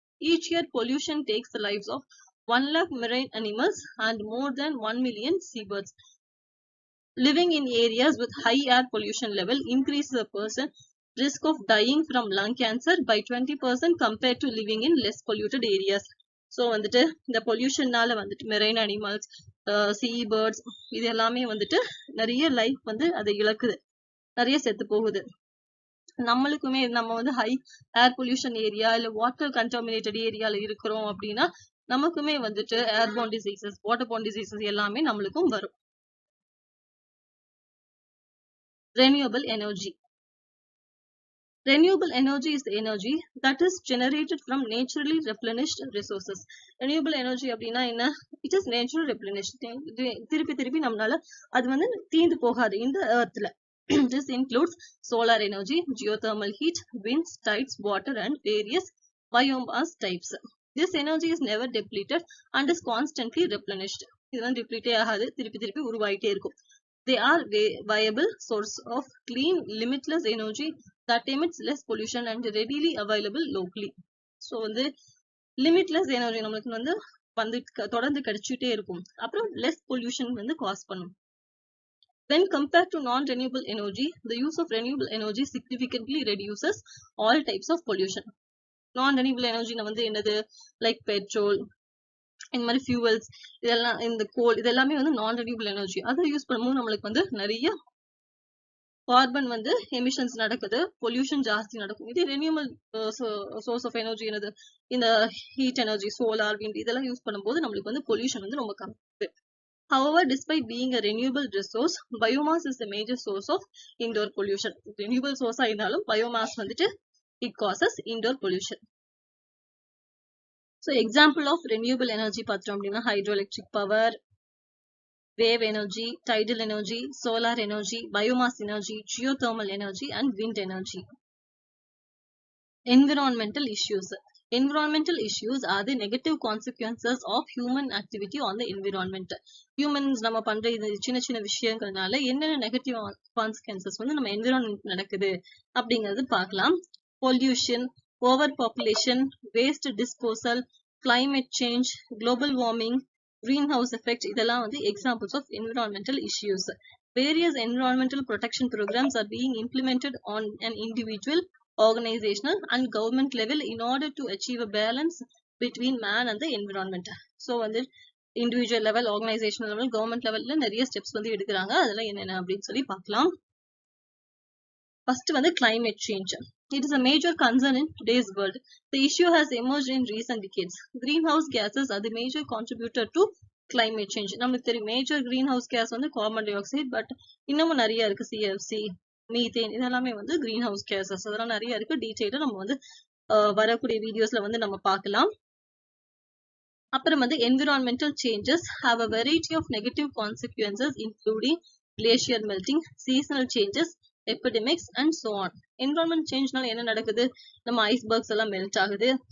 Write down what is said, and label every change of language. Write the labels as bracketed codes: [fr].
[en] Each year pollution takes the lives of 1 lakh marine animals and more than 1 million seabirds. Living in areas with high air pollution level increases a person risk of dying from lung cancer by 20% compared to living in less polluted areas. [ta] So வந்துட்டு இந்த பொல்யூஷன்னால வந்துட்டு marine animals, சீ birds இது எல்லாமே வந்துட்டு நிறைய life வந்து அதை இழக்குது, நிறைய செத்து போகுது. நம்மளுக்குமே நம்ம வந்து ஹை ஏர் பொல்யூஷன் ஏரியா இல்ல வாட்டர் கண்டாமினேட்டட் ஏரியால இருக்கிறோம் அப்படின்னா நமக்குமே வந்துட்டு ஏர்போர்ன் டிசீசஸ், வாட்டர்போர்ன் டிசீசஸ் எல்லாமே நம்மளுக்கும் வரும். [en] Renewable energy. Renewable energy is the energy that is generated from naturally replenished resources. Renewable energy [ta] அப்படின்னா என்ன? [en] It is naturally replenished. [ta] திருப்பி நம்மளால அது வந்து தீந்து போகாது இந்த earthல. [en] This includes solar energy, geothermal heat, winds, tides, water and various biomass types. This energy is never depleted and is constantly replenished. [ta] இதெல்லாம் deplete ஆகாது, திருப்பி உருவாயிட்டே இருக்கும். [en] They are viable source of clean, limitless energy that emits less pollution and readily available locally. [ta] So வந்து limitless energy நம்மளுக்கு வந்து தொடர்ந்து கிடைச்சிட்டே இருக்கும். அப்புறம் less pollution வந்து காஸ் பண்ணும். [en] When compared to non-renewable energy, the use of renewable energy significantly reduces all types of pollution. [ta] Non-renewable energy வந்து என்னது? Like petrol, இந்த மாதிரி ஃபியூவல்ஸ், இதெல்லாம் இந்த கோல், இதெல்லாமே வந்து நான் ரெனியூபிள் எனர்ஜி. அதை யூஸ் பண்ணும்போது நம்மளுக்கு வந்து நிறைய கார்பன் வந்து எமிஷன்ஸ் நடக்குது, பொல்யூஷன் ஜாஸ்தி நடக்கும். இதே ரெனியூபிள் சோர்ஸ் ஆஃப் எனர்ஜி என்னது? இந்த ஹீட் எனர்ஜி, சோலார், விண்ட் இதெல்லாம் யூஸ் பண்ணும்போது நம்மளுக்கு வந்து பொல்யூஷன் வந்து ரொம்ப கம்மி. [en] However, despite being a renewable resource, biomass is the major source of indoor pollution. Renewable source [ta] ஆயிருந்தாலும் [en] biomass வந்துட்டு it causes indoor pollution. So example of renewable energy [ta] பார்த்தோம் அப்படின்னா [en] hydroelectric power, wave energy, tidal energy, solar energy, biomass energy, geothermal energy and wind energy. Environmental issues. Environmental issues are the negative consequences of human activity on the environment. [ta] Humans நம்ம பண்ற இந்த சின்ன விஷயங்கள்னால என்னென்ன negative consequences வந்து நம்ம environment நடக்குது அப்படிங்கிறது பார்க்கலாம். [en] Pollution, overpopulation, waste disposal, climate change, global warming, greenhouse effect [ta] இதெல்லாம் வந்து [en] examples of environmental issues. Various environmental protection programs are being implemented on an individual, organizational and government level in order to achieve a balance between man and the environment. So வந்து individual level, organizational level, government levelல [ta] நிறைய [en] steps [ta] வந்து எடுக்கிறாங்க. அதெல்லாம் என்னென்ன அப்படின்னு சொல்லி பார்க்கலாம். [en] First வந்து climate change. It is a major concern in today's world. The issue has emerged in recent decades. Greenhouse gases are the major contributor to climate change. [ta] நமக்கு தெரியும் [en] major greenhouse gas [ta] வந்து carbon dioxide, but இன்னமும் நிறைய இருக்கு. CFC, methane இதெல்லாமே வந்து greenhouse gases. அதெல்லாம் நிறைய இருக்கு. டீடைலா நம்ம வந்து வரக்கூடிய வீடியோஸ்ல வந்து நம்ம பார்க்கலாம். அப்புறம் வந்து [en] environmental changes have a variety of negative consequences including glacier melting, seasonal changes, epidemics and so on. [ta] environment changeனால என்ன நடக்குது? நம்ம ஐஸ்பர்க்ஸ் எல்லாம் மெல்ட் ஆகுது.